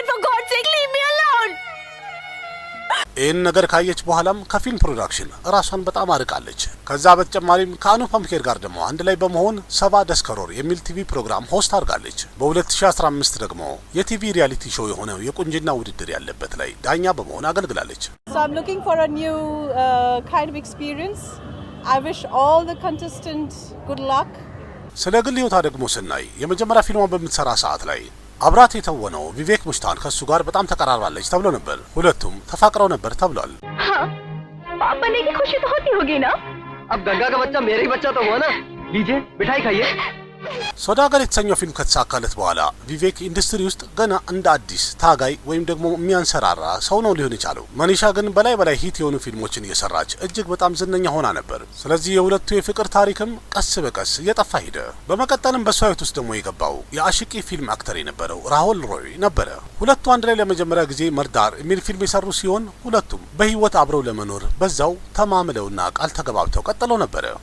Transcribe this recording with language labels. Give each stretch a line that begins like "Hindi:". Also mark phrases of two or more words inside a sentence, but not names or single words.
Amharic: ይህን ነገር ካየች በኋላም ከፊልም ፕሮዳክሽን ራሷን በጣም አርቃለች። ከዛ በተጨማሪም ከአኑፐም ኬር ጋር ደግሞ አንድ ላይ በመሆን 70 ደስከሮር የሚል ቲቪ ፕሮግራም ሆስት አድርጋለች። በ2015 ደግሞ የቲቪ ሪያሊቲ ሾው የሆነው የቁንጅና ውድድር ያለበት ላይ ዳኛ በመሆን አገልግላለች።
English: So I'm looking for a new kind of experience. I wish all the contestants good luck.
Amharic: ስለ ግል ህይወቷ ደግሞ ስናይ የመጀመሪያ ፊልሟን በምትሰራ ሰዓት ላይ አብራት የተወነው ቪቬክ ሙሽታን ከሱ ጋር በጣም ተቀራርባለች ተብሎ ነበር። ሁለቱም ተፋቅረው ነበር ተብሏል።
Hindi: पाप बनने की खुशी तो होती होगी ना? अब गंगा का बच्चा मेरा ही बच्चा तो हुआ ना। लीजिए मिठाई खाइए।
Amharic: ሶዳገር የተሰኘው ፊልም ከተሳካለት በኋላ ቪቬክ ኢንዱስትሪ ውስጥ ገና እንደ አዲስ ታጋይ ወይም ደግሞ የሚያንሰራራ ሰው ነው ሊሆን የቻለው። መኒሻ ግን በላይ ሂት የሆኑ ፊልሞችን እየሰራች እጅግ በጣም ዝነኛ ሆና ነበር። ስለዚህ የሁለቱ የፍቅር ታሪክም ቀስ በቀስ እየጠፋ ሄደ። በመቀጠልም በሷ ህይወት ውስጥ ደግሞ የገባው የአሽቂ ፊልም አክተር የነበረው ራሁል ሮይ ነበረ። ሁለቱ አንድ ላይ ለመጀመሪያ ጊዜ መርዳር የሚል ፊልም የሰሩ ሲሆን ሁለቱም በህይወት አብረው ለመኖር በዛው ተማምለውና ቃል ተገባብተው ቀጥለው ነበረ።